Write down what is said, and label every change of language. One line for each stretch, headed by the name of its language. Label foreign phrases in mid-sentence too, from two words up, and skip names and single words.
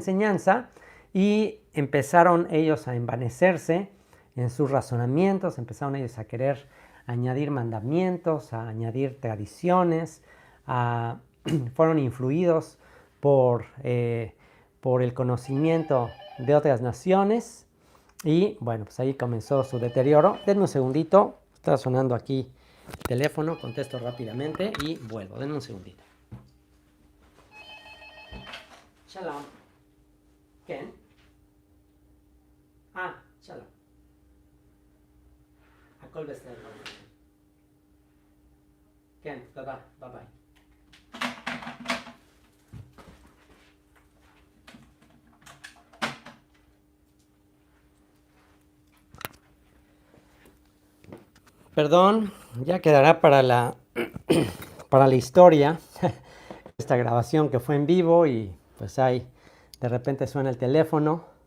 Spanish: enseñanza y empezaron ellos a envanecerse en sus razonamientos, empezaron ellos a querer añadir mandamientos, a añadir tradiciones, fueron influidos por el conocimiento de otras naciones y bueno, pues ahí comenzó su deterioro. Denme un segundito, está sonando aquí el teléfono, contesto rápidamente y vuelvo. Denme un segundito. Shalom. ¿Quién? Shalom.
Hebrew: הכל בסדר. כן, תודה, ביי ביי.
Spanish: Perdón, ya quedará para la historia esta grabación que fue en vivo y pues ahí de repente suena el teléfono.